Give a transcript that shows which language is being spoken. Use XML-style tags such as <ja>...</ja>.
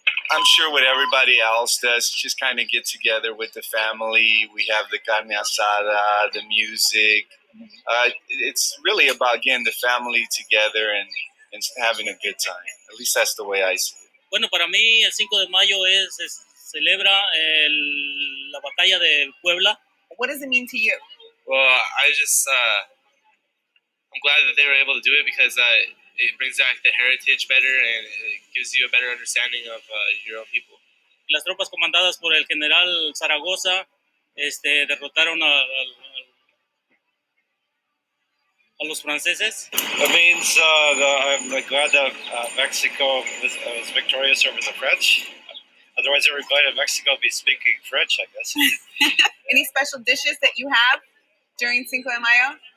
<en>I'm sure what everybody else does, just kind of get together with the family. We have the carne asada, the music. It's really about getting the family together and having a good time. At least that's the way I see it.</en> <es>Bueno, para mí el 5 de mayo celebra la batalla de Puebla.</es> <en>What does it mean to you? Well, I'm glad that they were able to do it because it brings back the heritage better and it gives you a better understanding of your own people.</en> <es>Las tropas comandadas por el general Zaragoza derrotaron a los franceses.</es> <en>It means I'm glad that Mexico was victorious over the French. Otherwise, everybody in Mexico would be speaking French, I guess. Any special dishes that you have during Cinco de Mayo?</en>